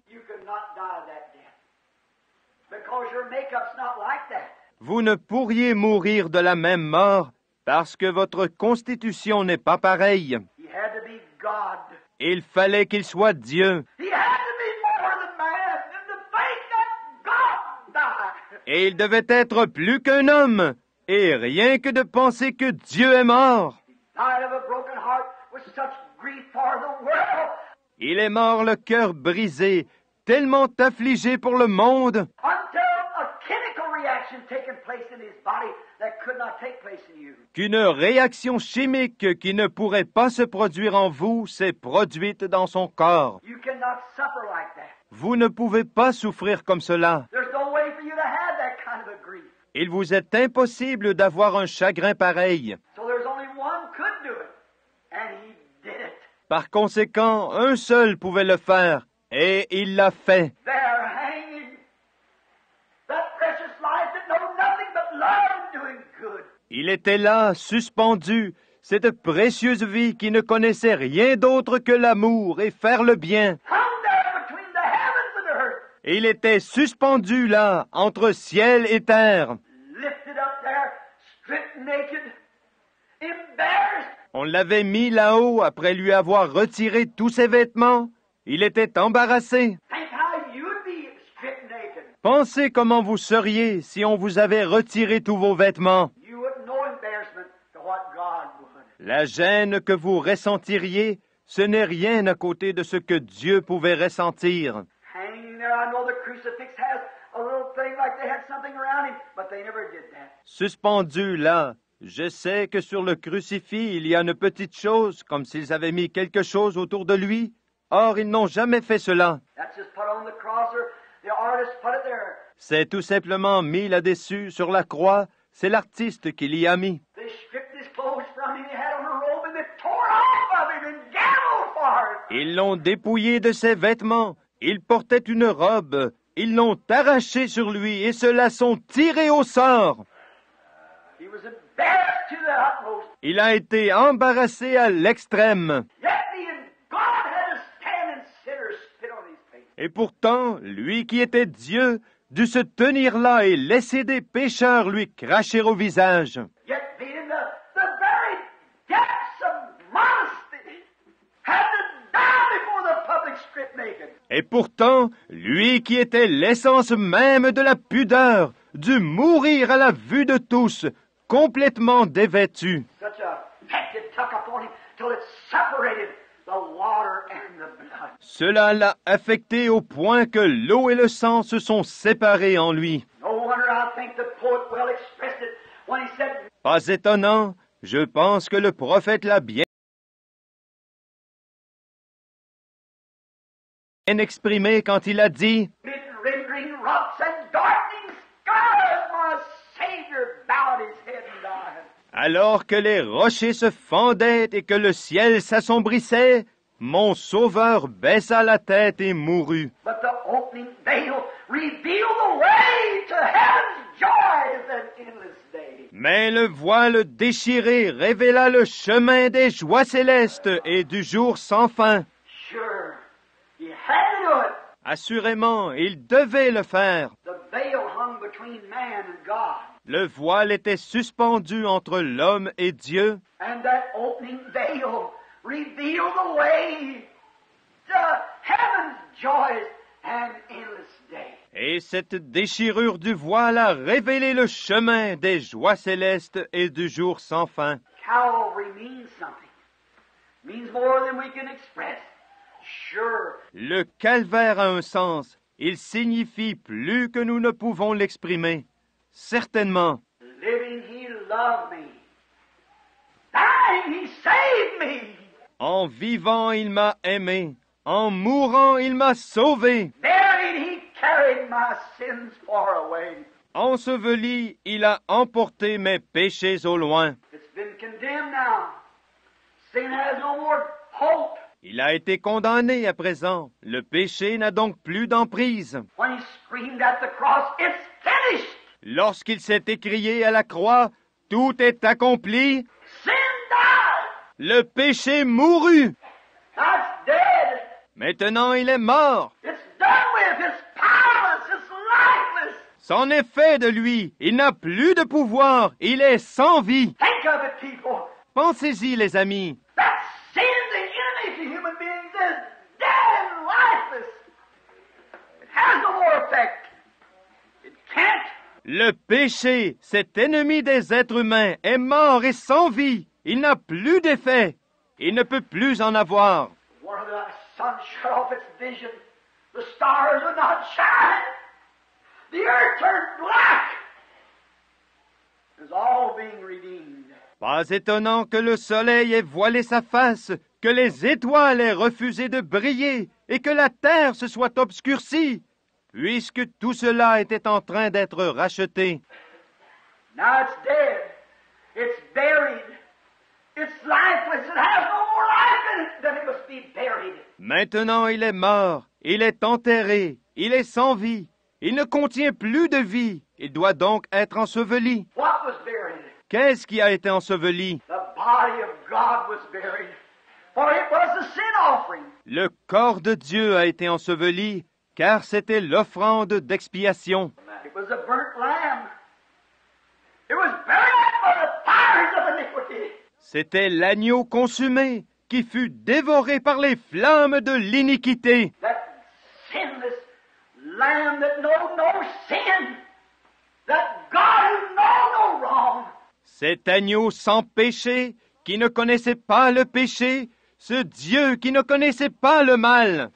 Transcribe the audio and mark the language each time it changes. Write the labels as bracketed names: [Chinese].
[English] You could not die that death. Because your makeup's not like that. [French] vous ne pourriez mourir de la même mort, parce que votre constitution n'est pas pareille. [English] He had to be God. [French] Il fallait qu'il soit Dieu, [English] He had to be more than man. And to think that God died. [French] et il devait être plus qu'un homme, et rien que de penser que Dieu est mort. [English] Died of a broken heart with such grief for the world. [French] Il est mort le cœur brisé, tellement affligé pour le monde, [English] Until a chemical reaction taken place in his body that could not take place in you. [French] qu'une réaction chimique qui ne pourrait pas se produire en vous s'est produite dans son corps. [English] You cannot suffer like that. [French] Vous ne pouvez pas souffrir comme cela. [English] There's no way for you to have that kind of a grief. [French] Il vous est impossible d'avoir un chagrin pareil. [English] So there's only one could do it. And he did it. [French] Par conséquent, un seul pouvait le faire, et il l'a fait. [English] There hanging. That precious life that knows nothing but love and doing good. [French] Il était là, suspendu, cette précieuse vie qui ne connaissait rien d'autre que l'amour et faire le bien. [English] Hung there between the heavens and the earth. [French] Et il était suspendu là, entre ciel et terre. [English] Lifted up there, stripped naked, embarrassed. [French] On l'avait mis là-haut après lui avoir retiré tous ses vêtements. Il était embarrassé. [English] Think how you'd be stripped naked. [French] Pensez comment vous seriez si on vous avait retiré tous vos vêtements. [English] You wouldn't know embarrassment to what God would. [French] La gêne que vous ressentiriez, ce n'est rien à côté de ce que Dieu pouvait ressentir. [English] Hanging there, I know the crucifix has a little thing like they had something around him, but they never did that. [French] Suspendu là, je sais que sur le crucifix, il y a une petite chose, comme s'ils avaient mis quelque chose autour de lui. Or, ils n'ont jamais fait cela. [English] That's just put on the cross, or the artist put it there. [French] C'est tout simplement mis là-dessus, sur la croix. C'est l'artiste qui l'y a mis. [English] They stripped his clothes from him. He had on a robe, and they tore off of him and gambled for it. [French] Ils l'ont dépouillé de ses vêtements. Il portait une robe. Ils l'ont arraché sur lui et se la sont tirés au sort. [English] He was embarrassed to the utmost. [French] Il a été embarrassé à l'extrême. [English] Yet being God had to stand and sinners spit on his face. [French] Et pourtant, lui qui était Dieu, dut se tenir là et laisser des pécheurs lui cracher au visage. [English] Yet being the very depths of modesty had to die before the public stripped naked. [French] Et pourtant, lui qui était l'essence même de la pudeur, dut mourir à la vue de tous, complètement dévêtu. [English] Such a effect it took upon him till it separated the water and the blood. [French] Cela l'a affecté au point que l'eau et le sang se sont séparés en lui. [English] No wonder I think the poet well expressed it when he said, [French] Pas étonnant, je pense que le prophète l'a bien exprimé quand il a dit [English] "Mid rending rocks and darkening skies, my Savior bowed his head and died." [French] alors que les rochers se fendaient et que le ciel s'assombrissait, mon Sauveur baissa la tête et mourut. [English] But the opening veil revealed the way to heaven's joys and endless day. [French] Mais le voile déchiré révéla le chemin des joies célestes et du jour sans fin. [English] Sure, he had to do it. [French] Assurément, il devait le faire. [English] The veil hung between man and God. [French] Le voile était suspendu entre l'homme et Dieu, [English] And that opening veil revealed the way to heaven's joys and endless day. [French] et cette déchirure du voile a révélé le chemin des joies célestes et du jour sans fin. [English] Calvary means something. It means more than we can express. Sure, [French] Le calvaire a un sens. Il signifie plus que nous ne pouvons l'exprimer. Certainement. [English] living he loved me. Dying he saved me. [French] En vivant, il m'a aimé. En mourant, il m'a sauvé. [English] Buried he carried my sins far away. [French] Enseveli, il a emporté mes péchés au loin. [English] It's been condemned now. Sin has no more hope. [French] Il a été condamné à présent. Le péché n'a donc plus d'emprise. [English] When he screamed at the cross, it's finished. [French] Lorsqu'il s'est écrié à la croix, « Tout est accompli », [English] Sin died. [French] le péché mourut. [English] Now it's dead. [French] Maintenant, il est mort. [English] It's done with. It's powerless. It's lifeless. [French] C'en est fait de lui. Il n'a plus de pouvoir. Il est sans vie. [English] Think of it, people. [French] Pensez-y, les amis. [English] That sin, the enemy to human beings, is dead and lifeless. It has no more effect. It can't. [French] Le péché, cet ennemi des êtres humains, est mort et sans vie. Il n'a plus d'effet. Il ne peut plus en avoir. [English] One of the sun shut off its vision. The stars would not shine. The earth turned black. It was all being redeemed. [French] Pas étonnant que le soleil ait voilé sa face, que les étoiles aient refusé de briller et que la terre se soit obscurcie, puisque tout cela était en train d'être racheté. [English] Now it's dead. It's buried. It's lifeless. It has no more life in it. Then it must be buried. [French] Maintenant il est mort, il est enterré, il est sans vie, il ne contient plus de vie, il doit donc être enseveli. [English] What was buried? [French] Qu'est-ce qui a été enseveli? [English] The body of God was buried. For it was the sin offering. [French] Le corps de Dieu a été enseveli, car c'était l'offrande d'expiation. [English] It was a burnt lamb. It was buried by the fires of iniquity. [French] C'était l'agneau consumé qui fut dévoré par les flammes de l'iniquité. [English] That sinless lamb that know no sin. That God who know no wrong. [French] Cet agneau sans péché qui ne connaissait pas le péché, ce Dieu qui ne connaissait pas le mal.